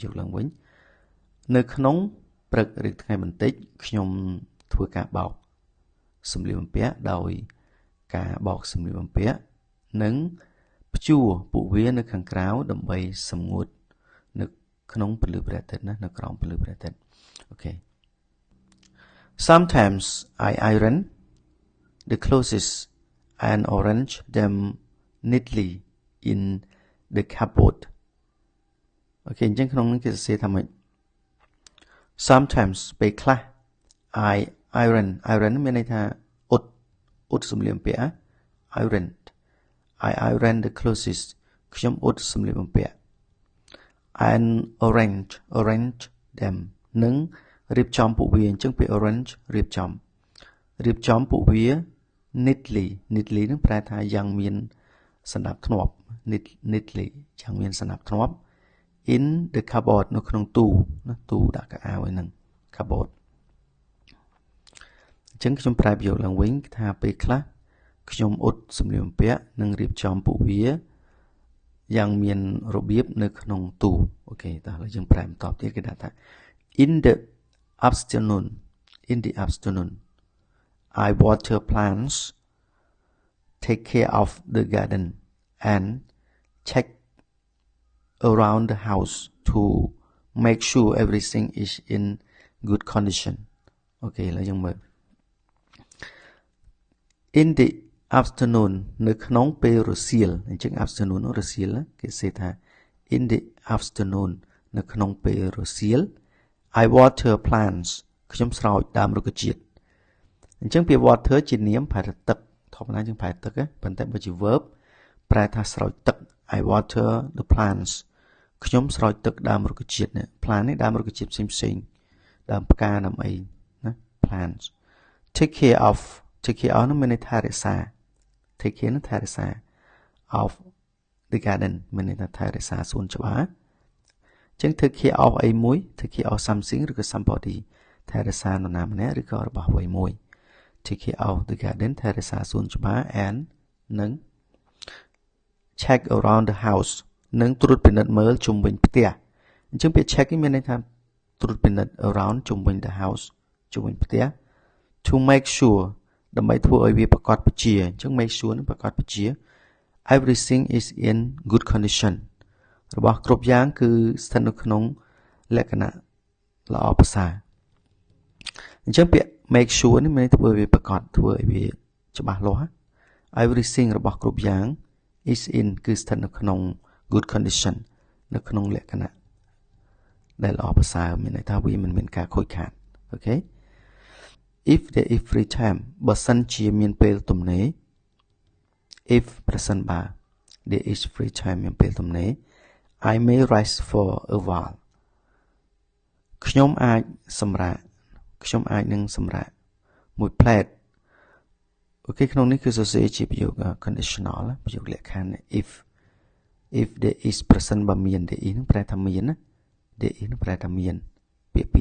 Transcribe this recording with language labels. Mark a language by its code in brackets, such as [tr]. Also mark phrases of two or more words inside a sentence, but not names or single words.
[km] យោគឡើងវិញនៅក្នុងព្រឹកឬថ្ងៃបន្តិចខ្ញុំធ្វើការបោកសម្លៀកបំពាក់ដោយកា របោកសម្លៀកបំពាក់និងព្យួរពួកវានៅខាងក្រៅដើម្បីសម្ងួត នៅក្នុងពន្លឺព្រះអាទិត្យណានៅក្រោមពន្លឺព្រះអាទិត្យអូខេ [en] Sometimes I iron the clothes and arrange them neatly in the cupboard [km] អូខេអញ្ចឹងក្នុងនេះគេសរសេរថាម៉េច Sometimes ពេលខ្លះ [en] I iron [km] មានន័យថាអ៊ុតសម្លៀកបំពាក់ [en] I iron the clothes [km] ខ្ញុំអ៊ុតសម្លៀកបំពាក់ [en] and arrange them [km] និងរៀបចំពួកវាអញ្ចឹងពាក្យ arrange រៀបចំពួកវា neatly នឹងប្រែថាយ៉ាងមានសណ្ដាប់ធ្នាប់ neatly យ៉ាងមានសណ្ដាប់ធ្នាប់ [en] in the cupboard [km] នៅក្នុងទូណាទូដាក់កៅអៅឯហ្នឹង cupboard អញ្ចឹងខ្ញុំប្រែប្រយោគឡើងវិញថាពេលខ្លះខ្ញុំអ៊ុតសម្លៀកបំពាក់និងរៀបចំពួកវាយ៉ាងមានរបៀបនៅក្នុងទូអូខេតោះឥឡូវយើងប្រែបន្តទៀតគេដាក់ថា [en] in the afternoon I water plants take care of the garden and check around the house to make sure everything is in good condition [km] អូខេឥឡូវយើងមើល [en] in the afternoon [km] នៅក្នុងពេលរសៀលអញ្ចឹង afternoon រសៀលគេសេថា [en] in the afternoon [km] នៅក្នុងពេលរសៀល [en] I water plants [km] ខ្ញុំស្រោចដើមរុក្ខជាតិ អញ្ចឹងពាក្យ water ជានាមប្រែថាទឹកធម្មតាយើងប្រែទឹកប៉ុន្តែបើជា verb ប្រែថាស្រោចទឹក [en] I water the [km] plants ខ្ញុំស្រោចទឹកដើមរុក្ខជាតិនេះ plant នេះដើមរុក្ខជាតិផ្សេងដើមផ្កាដើមអីណា [en] plants take care of [km] នោះមានន័យថារក្សា [en] take care [km] នោះថែរក្សា [en] of the garden [km] មានន័យថាថែរក្សាសួនច្បារអញ្ចឹង [en] take care of [km] អីមួយ [en] take care of something [km] ឬក៏ somebody ថែរក្សានរណាម្នាក់ឬក៏របស់អ្វីមួយ [en] take care of the garden [km] ថែរក្សាសួនច្បារ and និង [en] check around the house [km] និងត្រួតពិនិត្យមើលជុំវិញផ្ទះអញ្ចឹងពាក្យ check នេះមានន័យថាត្រួតពិនិត្យ around ជុំវិញ [en] the house [km] ជុំវិញផ្ទះ [en] to make [km] sure ដើម្បីធ្វើឲ្យវាប្រកបជាអញ្ចឹង [en] make sure [km] នឹងប្រកបជា [en] everything is in good condition [km] របស់គ្រប់ យ៉ាងគឺស្ថិតនៅក្នុងលក្ខណៈល្អប្រសើរអញ្ចឹងពាក្យ [en] make sure [km] នេះមានធ្វើឲ្យវាប្រកបធ្វើឲ្យវាច្បាស់លាស់ everything របស់គ្រប់យ៉ាង [en] is in [km] គឺស្ថិតនៅក្នុង [en] good condition [km] នៅក្នុងលក្ខណៈដែលល្អប្រសើរមានន័យថាវាមិនមានការខូចខាតអូខេ [en] if there is free time [km] បើសិនជាមានពេលទំនេរ if ប្រសិនបើ [en] there is free time [km] មានពេលទំនេរ [en] I may rest for a while [km] ខ្ញុំអាចនឹងសម្រាកមួយផ្លែតអូខេក្នុងនេះគឺសរសេរជាប្រយោគ conditional ប្រយោគលក្ខខណ្ឌ [en] if there is [km] ប្រសិនបើមាន [en] there is [km] នឹងប្រែថាមានណា [en] there is [km] នឹងប្រែថាមានពាក្យពីរ